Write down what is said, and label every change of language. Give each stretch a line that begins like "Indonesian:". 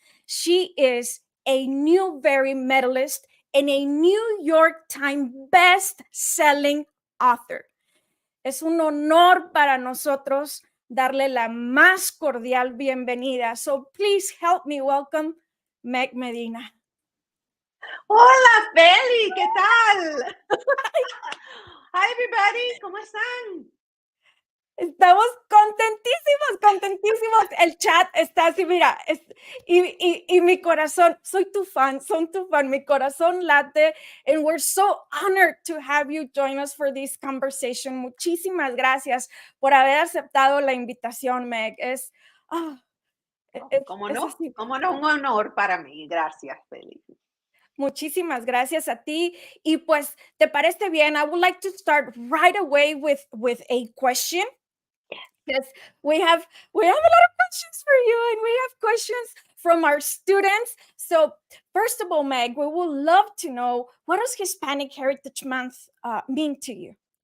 English: She is a Newbery medalist and a New York Times best-selling author.
Spanish: Es un honor para nosotros darle la más cordial bienvenida.
English: So please help me welcome Meg Medina.
Spanish: Hola, Feli, ¿qué tal?
English: Hi, everybody,
Spanish: ¿cómo están? Estamos contentísimos. El chat está así, mira, y mi corazón, son tu fan, mi corazón late,
English: and we're so honored to have you join us for this conversation.
Spanish: Muchísimas gracias por haber aceptado la invitación, Meg. ¿Cómo no? Un honor para mí. Gracias, Feli. Muchísimas gracias a ti. Y pues, ¿te parece bien?
English: I would like to start right away with a question. Yes, we have a lot of questions for you, and we have questions from our students. So first of all, Meg, we would love to know, what does Hispanic Heritage Month mean to you?